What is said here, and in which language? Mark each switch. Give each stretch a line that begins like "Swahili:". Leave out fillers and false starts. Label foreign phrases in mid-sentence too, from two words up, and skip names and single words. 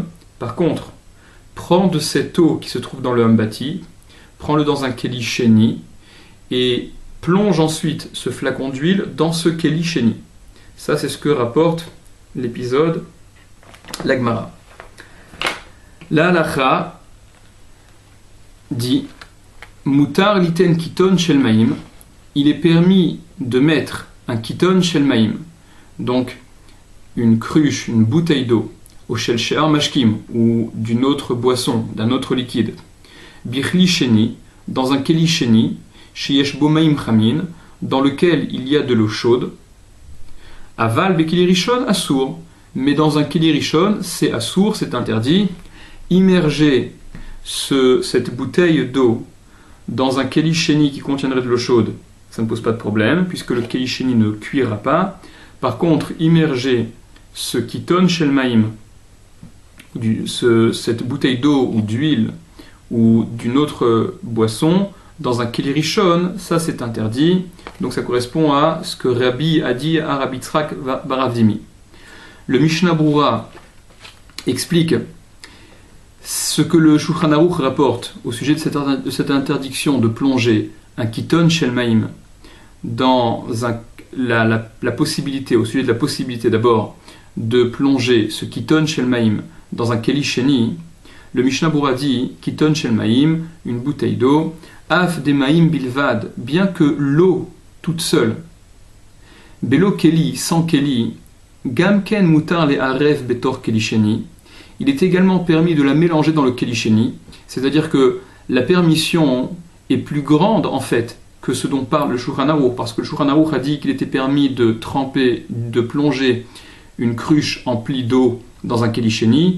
French: Par contre, prends de cette eau qui se trouve dans le ambati, prends-le dans un
Hebrew: כלי שני
French: et plonge ensuite ce flacon d'huile dans ce
Hebrew: כלי שני.
French: Ça, c'est ce que rapporte l'épisode l'Agmara. La halacha dit
Hebrew: מותר ליתן קיתון של מים,
French: il est permis de mettre un
Hebrew: קיתון של
French: maim, donc une cruche, une bouteille d'eau,
Hebrew: או של שאר משקים,
French: ou d'une autre boisson, d'un autre liquide,
Hebrew: בכלי שני,
French: dans un
Hebrew: כלי שני שיש בו מים חמים,
French: dans lequel il y a de l'eau chaude,
Hebrew: אבל בכלי ראשון אסור,
French: mais dans un
Hebrew: כלי ראשון,
French: c'est assour, c'est interdit. Immerger cette bouteille d'eau dans un
Hebrew: כלי שני
French: qui contiendrait de l'eau chaude, ça ne pose pas de problème, puisque le
Hebrew: כלי שני
French: ne cuira pas. Par contre, immerger ce
Hebrew: קיתון של מים,
French: cette bouteille d'eau ou d'huile ou d'une autre boisson dans un
Hebrew: כלי ראשון,
French: ça c'est interdit. Donc ça correspond à ce que Rabbi a dit à Rabbi Yitzhak bar Avdimi. Le Mishnah Brura explique ce que le Shulchan Aruch rapporte au sujet de cette interdiction de plonger un
Hebrew: קיתון של מים
French: dans la possibilité, au sujet de la possibilité d'abord de plonger ce
Hebrew: קיתון של מים
French: dans un
Hebrew: כלי שני.
French: Le Mishnah Brura dit
Hebrew: קיתון של מים,
French: une bouteille d'eau,
Hebrew: אף דמים בלבד,
French: bien que l'eau toute seule,
Hebrew: בלא כלי,
French: sans keli,
Hebrew: גם כן מותר לערב בתוך כלי שני,
French: il est également permis de la mélanger dans le
Hebrew: כלי שני,
French: c'est-à-dire que la permission est plus grande en fait que ce dont parle le Shulchan Aruch, parce que le Shulchan Aruch a dit qu'il était permis de plonger une cruche emplie d'eau dans un
Hebrew: כלי שני.